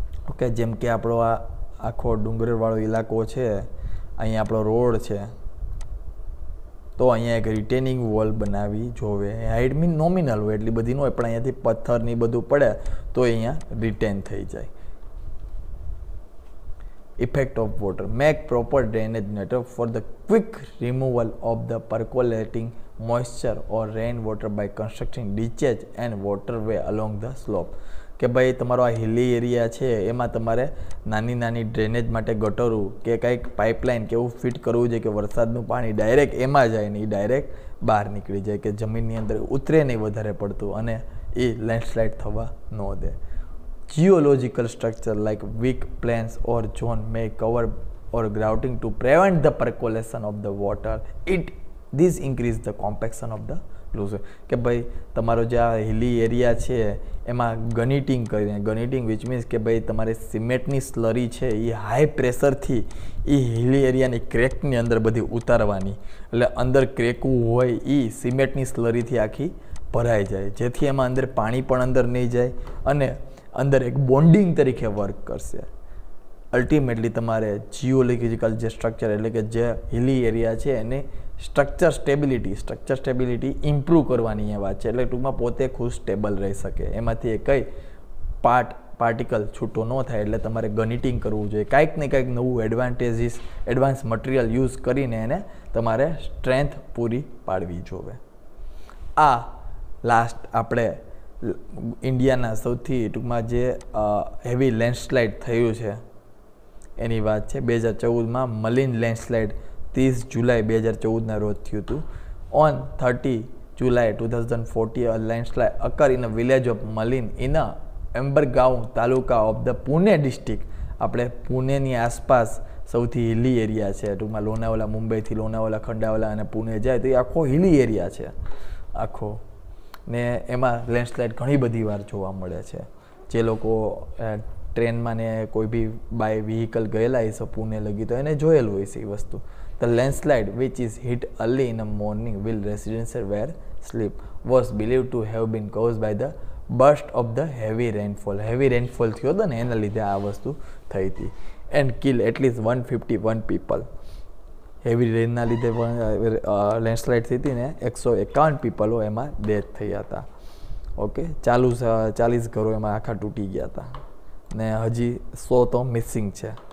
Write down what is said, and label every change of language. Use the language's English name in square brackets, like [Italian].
[Gujarati] Okay, જેમ કે આપણો આ આખો ડુંગરવાળો ઇલાકો છે, અહીંયા આપણો રોડ છે તો અહીંયા એક રિટેનિંગ વોલ બનાવી જોવે. હાઇટ મીન નોમિનલ હોય, એટલી બધી ન હોય, પણ અહીંયાથી પથ્થર ને બધું પડે તો અહીંયા રિટેન થઈ જાય. [English] Effect of water. Make proper drainage network for the quick removal of the percolating moisture or rainwater by constructing ditches and waterway along the slope. [Gujarati] કે ભાઈ તમારો આ હિલી એરિયા છે એમાં તમારે નાની નાની ડ્રેનેજ માટે ગટરું કે કંઈક પાઇપલાઇન કે એવું ફિટ કરવું જોઈએ કે વરસાદનું પાણી ડાયરેક્ટ એમાં જાય ને એ ડાયરેક્ટ બહાર નીકળી જાય, કે જમીનની અંદર ઉતરે નહીં વધારે પડતું અને એ લેન્ડસ્લાઇડ થવા ન દે. [English] Geological structure like weak plains or zone may cover or grouting to prevent the percolation of the water. This increase the compaction of the loose. [Gujarati] કે ભાઈ તમારો જે આ હિલી એરિયા છે એમાં ગનિટિંગ કરીને, ગનિટિંગ વિચ મીન્સ કે ભાઈ તમારે સિમેન્ટની સ્લરી છે એ હાઈ પ્રેશરથી એ હિલી એરિયાની ક્રેકની અંદર બધી ઉતારવાની. એટલે અંદર ક્રેકવું હોય એ સિમેન્ટની સ્લરીથી આખી ભરાઈ જાય, જેથી એમાં અંદર પાણી પણ અંદર નહીં જાય અને અંદર એક બોન્ડિંગ તરીકે વર્ક કરશે. અલ્ટિમેટલી તમારે જીઓલોજિકલ જે સ્ટ્રક્ચર એટલે કે જે હિલી એરિયા છે એને સ્ટ્રક્ચર સ્ટેબિલિટી ઇમ્પ્રૂવ કરવાની એ વાત છે. એટલે ટૂંકમાં પોતે ખુદ સ્ટેબલ રહી શકે, એમાંથી એ કઈ પાર્ટિકલ છૂટો ન થાય. એટલે તમારે ગનિટિંગ કરવું જોઈએ, કાંઈક ને કાંઈક નવું એડવાન્સ મટીરિયલ યુઝ કરીને એને તમારે સ્ટ્રેન્થ પૂરી પાડવી જોઈએ. આ લાસ્ટ આપણે ઇન્ડિયાના સૌથી ટૂંકમાં જે હેવી લેન્ડસ્લાઇડ થયું છે એની વાત છે. 2014માં મલિન લેન્ડસ્લાઇડ 30 જુલાઈ 2014ના રોજ થયું હતું. [English] On 30 July 2040 a landslide occur in a village of Malin in a Ambegaon taluka of the Pune district. [Gujarati] આપણે પુણેની આસપાસ સૌથી હિલી એરિયા છે. ટૂંકમાં લોનાવાલા, મુંબઈથી લોનાવાલા, ખંડાવાલા અને પુણે જાય તો એ આખો હિલી એરિયા છે આખો. ને એમાં લેન્ડસ્લાઇડ ઘણી બધી વાર જોવા મળે છે. જે લોકો ટ્રેનમાં ને કોઈ બી બાય વ્હીકલ ગયેલા હશે પુણે લગી તો એને જોયેલું હોય છે એ વસ્તુ. [English] The landslide, which is hit early in the morning while residents were asleep, was believed to have been caused by the burst of the heavy rainfall. [Gujarati] Heavy rainfall થયો હતો ને એના લીધે આ વસ્તુ થઈ હતી. [English] And kill at least 151 people. [Gujarati] Heavy રેનના લીધે લેન્ડસ્લાઇડ થઈ હતી ને 151 પીપલો એમાં ડેથ થયા હતા. ઓકે, 40 ઘરો એમાં આખા તૂટી ગયા હતા ને હજી 100 તો મિસિંગ છે.